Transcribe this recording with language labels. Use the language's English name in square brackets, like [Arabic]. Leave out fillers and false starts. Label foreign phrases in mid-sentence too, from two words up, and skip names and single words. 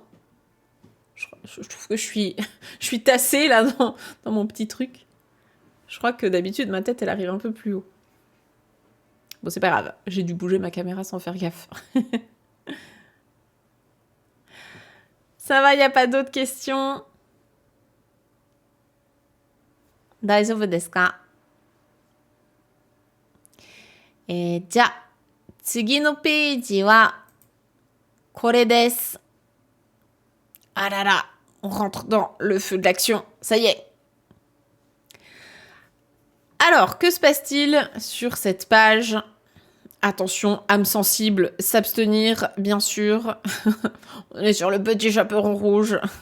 [French] Je trouve que je suis tassée là dans mon petit truc. Je crois que d'habitude, ma tête, elle arrive un peu plus haut. Bon, c'est pas grave. J'ai dû bouger ma caméra sans faire gaffe. Ça va, il n'y a pas d'autres questions? [Japanese] 大丈夫ですか? じゃあ、次のページは、これです。 [French] Ah là là, on rentre dans le feu de l'action. Ça y est. Alors, que se passe-t-il sur cette page? Attention, âme sensible, s'abstenir, bien sûr. On est sur le petit chaperon rouge.